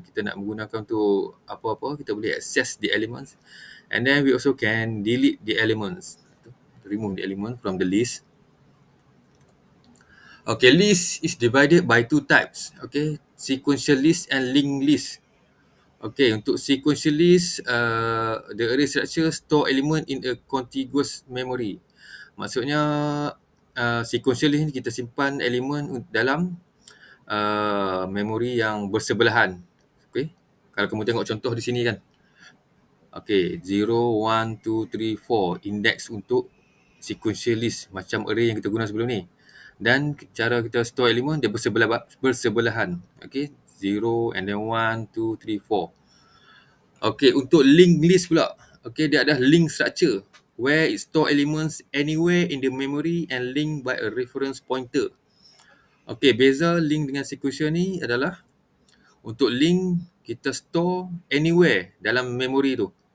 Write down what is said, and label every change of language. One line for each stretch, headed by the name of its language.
Malay: Kita nak menggunakan untuk apa-apa, kita boleh
English: access the elements. And then we also can delete the elements. Remove the element from the list. Okay, list is divided by two types. Okay, sequential list and linked list. Okay, untuk sequential list, the array structure store element in a contiguous memory.
Malay: Maksudnya, sequential list ni kita simpan elemen dalam memori yang bersebelahan. Okay, kalau kamu tengok contoh di sini kan. Okay, 0, 1, 2, 3, 4. Index untuk sequential list macam array yang kita guna sebelum ni. Dan cara kita store elemen dia bersebelahan.
English: Okay, 0 and then 1, 2, 3, 4.
Malay: Okay, untuk linked list pula.
English: Okay,
Malay: dia ada
English: link structure where it store elements anywhere in the memory and linked by a reference pointer.
Malay: Okay, beza link dengan sequential ni adalah untuk link kita
English: store anywhere
Malay: dalam memory tu.